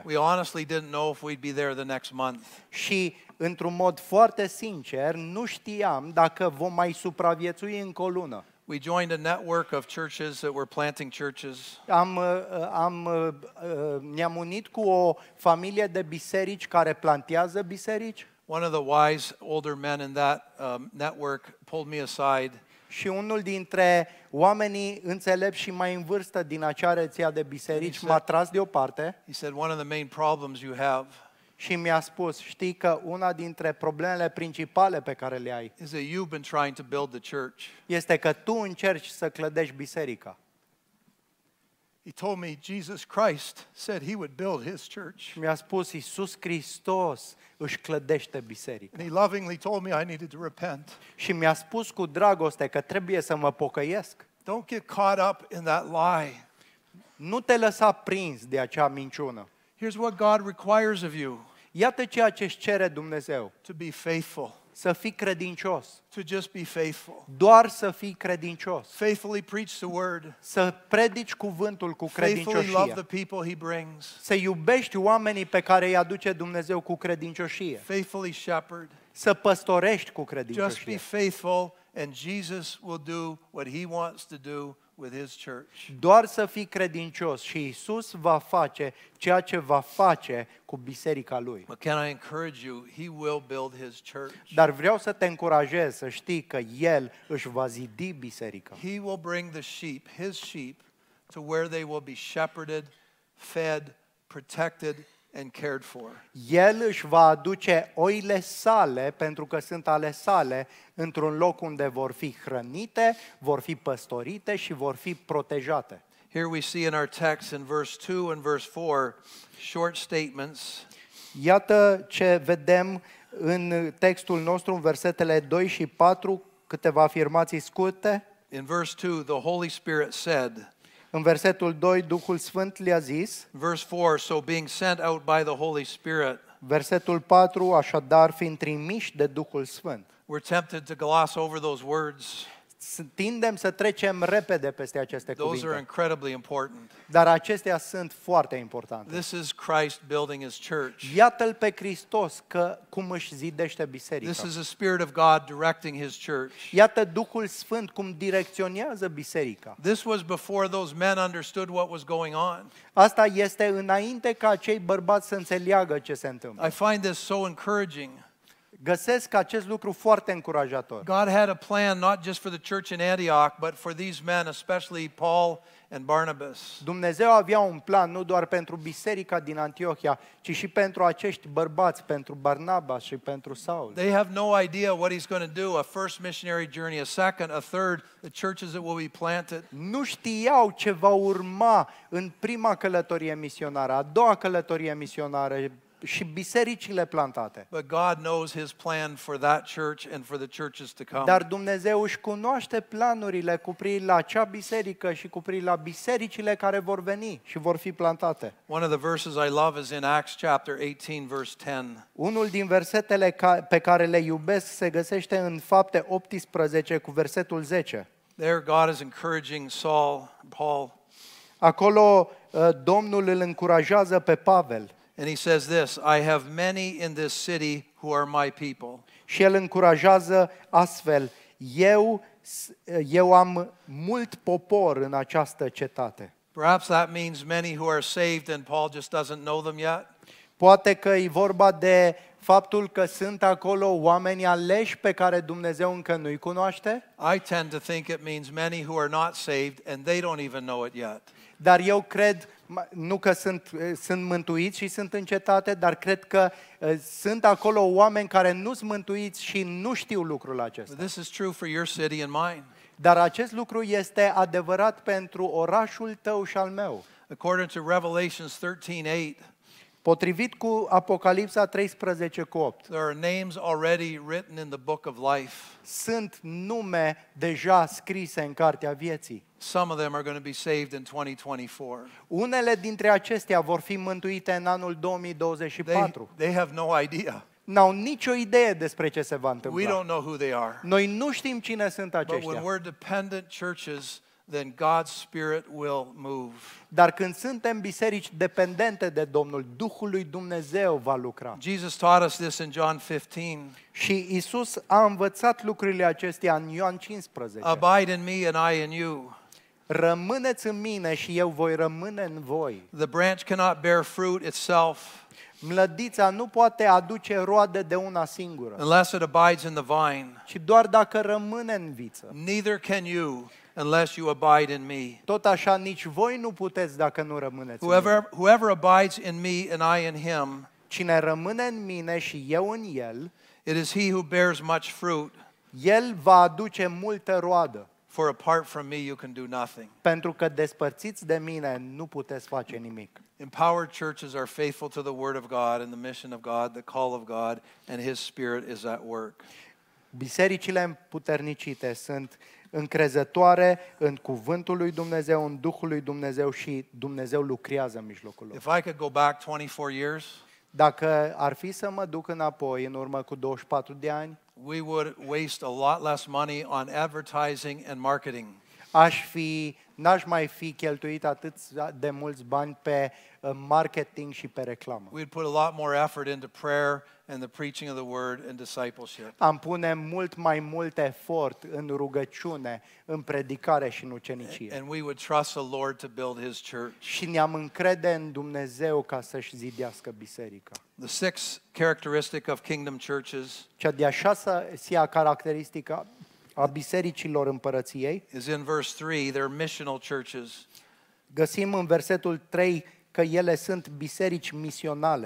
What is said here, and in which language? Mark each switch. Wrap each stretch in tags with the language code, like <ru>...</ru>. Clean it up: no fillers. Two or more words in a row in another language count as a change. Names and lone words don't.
<en>We honestly didn't know if we'd be there the next month.</en> <ro>Și, într-un mod foarte sincer, nu știam dacă vom mai încă o lună.</ro> <en>We joined a network of churches that were planting churches.</en> <ro>Ne-am unit cu o familie de biserici care plantează biserici</ro> <en>One of the wise older men in that network pulled me aside</en> <ro>și unul dintre oamenii înțelepți și mai în vârstă din acea rețea de biserici m-a tras deoparte</ro> <en>He said, one of the main problems you have</en> <ro>și mi-a spus, știi că una dintre problemele principale pe care le ai</ro> <en>is that you've been trying to build the church.</en> <ro>este că tu încerci să clădești biserica.</ro> <en>He told me Jesus Christ said he would build his church.</en> <ro>Și mi-a spus, Iisus Hristos își clădește biserica.</ro> <en>And he lovingly told me I needed to repent.</en> <ro>Și mi-a spus cu dragoste că trebuie să mă pocăiesc.</ro> <en>Don't get caught up in that lie.</en> <ro>Nu te lăsa prins de acea minciună.</ro> <en>Here's what God requires of you:</en> <ro>Iată ceea ce își cere Dumnezeu.</ro> <en>to be faithful,</en> <ro>Să fii credincios.</ro> <en>to just be faithful.</en> <ro>Doar să fii credincios.</ro> <en>Faithfully preach the word.</en> <ro>Să predici cuvântul cu</ro> <en>Faithfully love</en> <ro>credincioșie.</ro> <en>the people he brings.</en> <ro>Să iubești oamenii pe care îi aduce Dumnezeu cu credincioșie.</ro> <en>Faithfully shepherd.</en> <ro>Să păstorești cu</ro> <en>Just be</en> <ro>credincioșie.</ro> <en>faithful and Jesus will do what he wants to do with his church.</en> <ro>Doar să fii credincios și Iisus va face ceea ce va face cu biserica Lui.</ro> <en>But can I encourage you? He will build his church.</en> <ro>Dar vreau să te încurajez să știi că El își va zidi biserica.</ro> <en>He will bring the sheep, his sheep, to where they will be shepherded, fed, protected, and cared for.</en> <ro>El își va aduce oile sale, pentru că sunt ale sale, într-un loc unde vor fi hrănite, vor fi păstorite și vor fi protejate.</ro> <en>Here we see in our text in verse 2 and verse 4 short statements.</en> <ro>Iată ce vedem în textul nostru, în versetele 2 și 4, câteva afirmații scurte.</ro> <en>In verse 2, the Holy Spirit said.</en> <ro>În versetul 2, Duhul Sfânt le-a zis.</ro> <en>Verse 4, so being sent out by the Holy Spirit.</en> <ro>Versetul 4, așadar, fiind trimiși de Duhul Sfânt.</ro> <en>We're tempted to gloss over those words.</en> <ro>Tindem să trecem repede peste aceste</ro> <en>Those are</en> <ro>cuvinte,</ro> <en>incredibly important.</en> <ro>dar acestea sunt foarte importante.</ro> <en>This is Christ building his church.</en> <ro>Iată-L pe Hristos că cum își zidește biserica.</ro> <en>This is the Spirit of God directing his church.</en> <ro>Iată Duhul Sfânt cum direcționează biserica.</ro> <en>This was before those men understood what was going on.</en> <ro>Asta este înainte ca acei bărbați să înțeleagă ce se întâmplă.</ro> <en>I find this so encouraging.</en> <ro>Găsesc acest lucru foarte încurajator.</ro> <en>God had a plan not just for the church in Antioch, but for these men, especially Paul and Barnabas.</en> <ro>Dumnezeu avea un plan nu doar pentru biserica din Antiohia, ci și pentru acești bărbați, pentru Barnaba și pentru Saul.</ro> <en>They have no idea what he's going to do, a first missionary journey, a second, a third, the churches that will be planted.</en> <ro>Nu știau ce va urma în prima călătorie misionară, a doua călătorie misionară și bisericile plantate.</ro> <en>But God knows his plan for that church and for the churches to come.</en> <ro>Dar Dumnezeu își cunoaște planurile cu privire la acea biserică și cu privire la bisericile care vor veni și vor fi plantate.</ro> <en>One of the verses I love is in Acts chapter 18 verse 10.</en> <ro>Unul din versetele pe care le iubesc se găsește în Fapte 18 cu versetul 10.</ro> <en>There God is encouraging Paul.</en> <ro>Acolo Domnul îl încurajează pe Pavel.</ro> <en>And he says this, I have many in this city who are my people.</en> <ro>Și el încurajează astfel, eu am mult popor în această cetate.</ro> <en>Perhaps that means many who are saved and Paul just doesn't know them yet.</en> <ro>Poate că e vorba de faptul că sunt acolo oameni aleși pe care Dumnezeu încă nu-i cunoaște.</ro> <en>I tend to think it means many who are not saved and they don't even know it yet.</en> <ro>Dar eu cred, nu că sunt mântuiți și sunt în cetate, dar cred că sunt acolo oameni care nu sunt mântuiți și nu știu lucrul acesta.</ro> <en>This is true for your city and mine.</en> <ro>Dar acest lucru este adevărat pentru orașul tău și al meu.</ro> <en>According to Revelations 13:8,</en> <ro>Potrivit cu Apocalipsa 13 cu 8,</ro> <en>there are names already written in the book of life.</en> <ro>sunt nume deja scrise în cartea vieții.</ro> <en>Some of them are going to be saved in 2024.</en> <ro>Unele dintre acestea vor fi mântuite în anul 2024.</ro> <en>They have no idea.</en> <ro>N-au nicio idee despre ce se va</ro> <en>We</en> <ro>întâmpla.</ro> <en>don't know who they are.</en> <ro>Noi nu știm cine sunt</ro> <en>But when</en> <ro>aceștia.</ro> <en>we're dependent churches, then God's Spirit will move.</en> <ro>Dar când suntem biserici dependente de Domnul, Duhul lui Dumnezeu va lucra.</ro> <en>Jesus taught us this in John 15.</en> <ro>Și Isus a învățat lucrurile acestea în Ioan 15.</ro> <en>Abide in me and I in you.</en> <ro>Rămâneți în mine și eu voi rămâne în voi.</ro> <en>The branch cannot bear fruit itself</en> <ro>Mlădița nu poate aduce roade de una singură,</ro> <en>unless it abides in the vine.</en> <ro>ci doar dacă rămâne în viță.</ro> <en>Neither can you unless you abide in me.</en> <ro>Tot așa nici voi nu puteți dacă nu rămâneți în mine.</ro> <en>Whoever abides in me and I in him,</en> <ro>Cine rămâne în mine și eu în el,</ro> <en>it is he who bears much fruit.</en> <ro>el va aduce multă roadă.</ro> <en>For apart from me, you can do nothing.</en> <ro>Pentru că despărțiți de mine nu puteți face nimic.</ro> <en>Empowered churches are faithful to the Word of God and the mission of God, the call of God, and His Spirit is at work.</en> <ro>Bisericile împuternicite sunt încrezătoare în cuvântul lui Dumnezeu, în Duhul lui Dumnezeu și Dumnezeu lucrează în mijlocul lor.</ro> <en>If I could go back 24 years,</en> <ro>Dacă ar fi să mă duc înapoi în urmă cu 24 de ani,</ro> <en>we would waste a lot less money on advertising and marketing.</en> <ro>n-aș mai fi cheltuit atât de mulți bani pe marketing și pe reclamă.</ro> <en>We'd put a lot more effort into prayer and the preaching of the Word and discipleship.</en> <ro>Am pune mult mai mult efort în rugăciune, în predicare și în ucenicie.</ro> <en>And we would trust the Lord to build His church.</en> <ro>Și ne-am încrede în Dumnezeu ca să-și zidească biserica.</ro> <en>The sixth characteristic of kingdom churches</en> <ro>Cea de-a șasea caracteristică a bisericilor împărăției,</ro> <en>is in verse 3, they're missional churches.</en> <ro>găsim în versetul 3 că ele sunt biserici misionale.</ro>